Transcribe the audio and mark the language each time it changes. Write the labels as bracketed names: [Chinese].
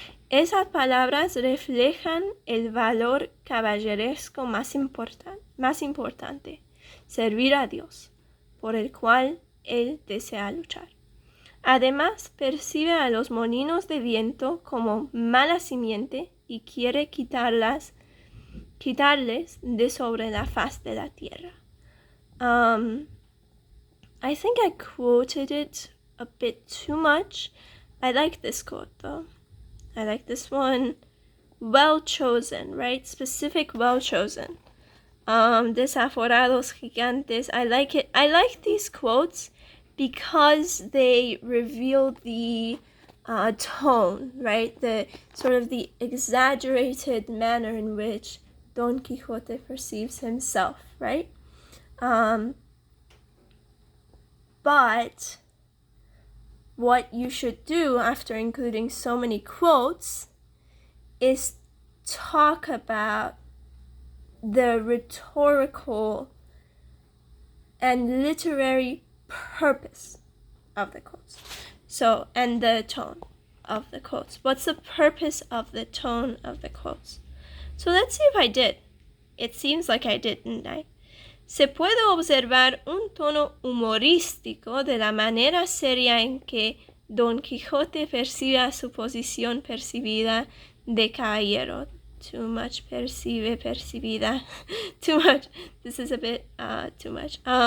[Spanish] Esas palabras reflejan el valor caballeresco más importante, servir a Dios, por el cual él desea luchar. Además, percibe a los molinos de viento como mala simiente y quiere quitarles de sobre la faz de la tierra. [English] I think I quoted it a bit too much. I like this quote though. I like this one. Well chosen, right? Specific, well chosen. [Spanish] Desaforados gigantes. [English] I like it. I like these quotes because they reveal the tone, right? The sort of the exaggerated manner in which Don Quixote perceives himself, right? But what you should do after including so many quotes is talk about the rhetorical and literary purpose of the quotes. So, and the tone of the quotes. What's the purpose of the tone of the quotes? So let's see if I did. It seems like I did, didn't I? [Spanish] Se puede observar un tono humorístico de la manera seria en que Don Quijote percibe a su posición percibida de caballero. [English] Too much percibida. Too much. This is a bit too much.